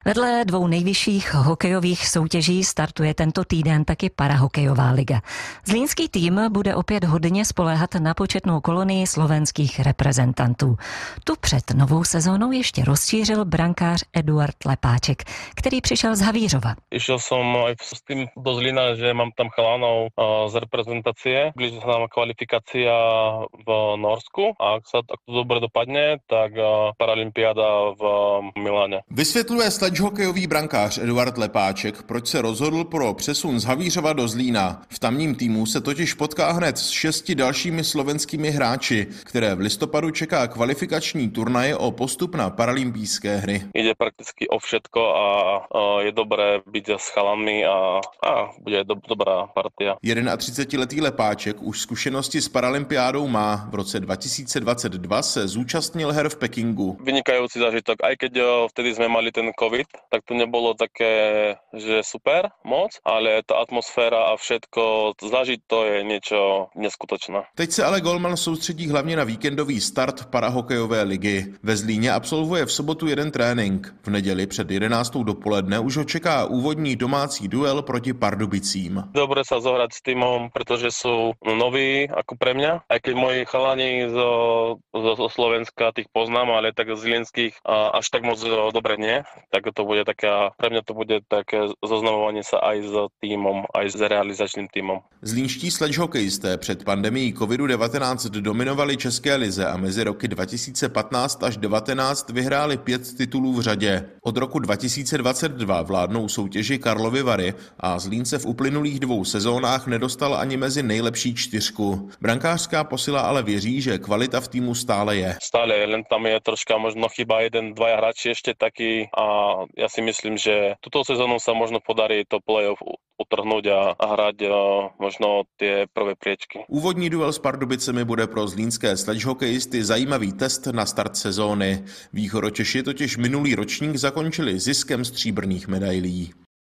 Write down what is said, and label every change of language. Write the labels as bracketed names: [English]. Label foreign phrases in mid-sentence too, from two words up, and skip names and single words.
[Czech] Vedle dvou nejvyšších hokejových soutěží startuje tento týden taky parahokejová liga. Zlínský tým bude opět hodně spoléhat na početnou kolonii slovenských reprezentantů. Tu před novou sezónou ještě rozšířil brankář Eduard Lepáček, který přišel z Havířova. [Slovak] Išiel som aj s tým do Zlína, že mám tam chalanov z reprezentácie. Blíži sa nám kvalifikácia v Norsku a ak to dobre dopadne, tak paralympiáda v Miláne. [Czech] Vysvětluje sledžhokejový brankář Eduard Lepáček, proč se rozhodl pro přesun z Havířova do Zlína. V tamním týmu se totiž potká hned s 6 dalšími slovenskými hráči, které v listopadu čeká kvalifikační turnaje o postup na paralympijské hry. [Slovak] Ide prakticky o všetko a je dobré byť s chalanmi a bude dobrá partia. [Czech] 31letý Lepáček už zkušenosti s paralympiádou má. V roce 2022 se zúčastnil her v Pekingu. [Slovak] Vynikajúci zážitok, aj keď vtedy sme mali ten COVID, tak to nebolo také, že super moc, ale ta atmosféra a všetko zažiť, to je niečo neskutočné. [Czech] Teď se ale golman soustředí hlavně na víkendový start parahokejové ligy. Ve Zlíně absolvuje v sobotu jeden trénink. V neděli před 11. dopoledne už ho čeká úvodní domácí duel proti Pardubicím. [Slovak] Dobre sa zohrať s týmom, pretože sú noví ako pre mňa. Aj keď moji chalani zo Slovenska tých poznám, ale tak z zlínskych až tak moc dobre nie. Tak to bude taká, pre mňa to bude také zoznamovanie sa aj s týmom, aj s realizačným týmom. [Czech] Zlínští sledžhokejisté před pandemií COVID-19 dominovali české lize a mezi roky 2015 až 2019 vyhráli 5 titulů v řadě. Od roku 2022 vládnou soutěži Karlovy Vary a Zlín se v uplynulých 2 sezónách nedostal ani mezi nejlepší 4. Brankářská posila ale věří, že kvalita v týmu stále je. [Slovak] Stále, len tam je troška možno chyba 1-2 hráči ešte taký a ja si myslím, že túto sezónu sa možno podarí to play-off utrhnúť a hrať možno tie prvé priečky. [Czech] Úvodní duel s Pardubicemi bude pro zlínské sledžhokejisty zajímavý test na start sezóny. Východočeši totiž minulý ročník zakončili ziskem stříbrných medailí.